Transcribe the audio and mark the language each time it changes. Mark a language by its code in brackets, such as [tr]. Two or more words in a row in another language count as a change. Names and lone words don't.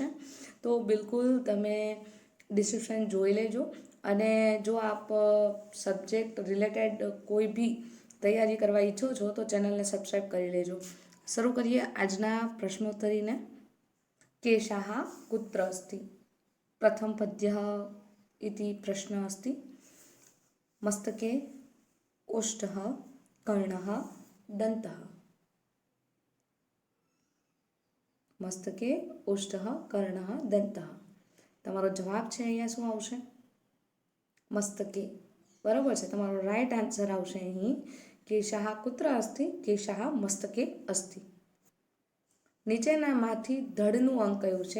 [gu] તો બિલકુલ તમે ડિસ્ક્રિપ્શન જોઈ લેજો. અને જો આપ [en] subject related [gu] કોઈ બી તૈયારી કરવા ઈચ્છો છો તો ચેનલને સબસ્ક્રાઈબ કરી લેજો. શરૂ કરીએ આજના પ્રશ્નોત્તરીને. [sa] केशाः कुत्र अस्ति? प्रथम पद्य इति प्रश्न अस्ति. मस्तके ओष्ठः कर्णः दन्तः. मस्तके ओष्ठः कर्णः दन्तः. [gu] તમારો જવાબ છે અહીંયા શું આવશે? મસ્તકે. બરાબર છે, તમારો [en] right answer [gu] આવશે અહીં [sa] केशाः कुत्र अस्ति? केशाः मस्तके अस्ति. [gu] નીચેનામાંથી ધડનું અંગ કયું છે?